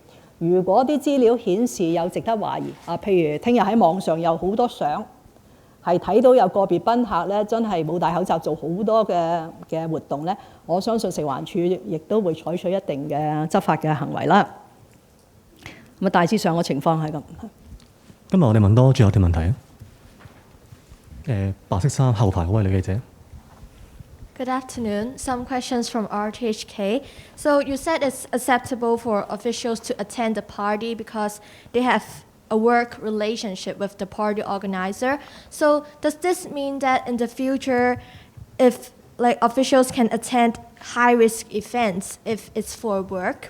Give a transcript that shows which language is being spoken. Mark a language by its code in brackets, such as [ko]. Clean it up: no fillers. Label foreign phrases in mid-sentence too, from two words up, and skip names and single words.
[yue] 如果啲資料顯示有值得懷疑譬如聽日喺網上有好多相，係睇到有個別賓客咧真係冇戴口罩做好多嘅活動咧，我相信食環署亦都會採取一定嘅執法嘅行為啦。咁大致上嘅情況係咁。今日我哋問多最後條問題啊。白色衫後排嗰位女記者。 [en] Good afternoon. Some questions from RTHK. So you said it's acceptable for officials to attend the party because they have a work relationship with the party organizer. So does this mean that in the future, if officials can attend high-risk events if it's for work?